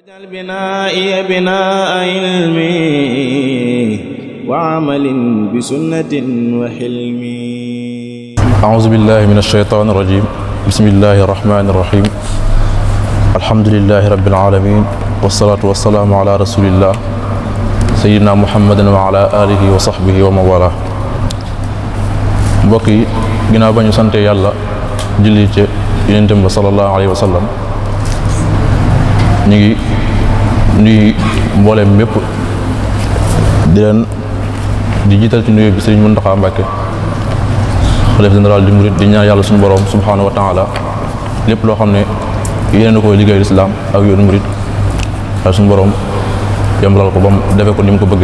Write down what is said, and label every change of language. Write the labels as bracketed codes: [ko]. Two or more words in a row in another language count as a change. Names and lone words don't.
[ar] واجعل بنائي بناء علم وعمل بسنة وحلم. أعوذ بالله من الشيطان الرجيم. بسم الله الرحمن الرحيم. الحمد لله رب العالمين والصلاة والسلام على رسول الله سيدنا محمد وعلى آله وصحبه ومن والاه. [wo] mbokk yi ginnaaw ba ñu sante yàlla julli ci Yonent bi [ar] صلى الله عليه وسلم, [wo] ñu ngi nuyu mbooleem mépp di jiital ci nuyu bi Sëriñ Muntaxa Mbàkke, xalifa général di murid, di ñaan yàlla suñu borom [ar] سبحانه وتعالى [wo] lépp loo xam ne yéene na koy liggéey lislaam ak yoonu murid ak suñu borom yombalal ko ba mu defee ko ni mu ko bëggee.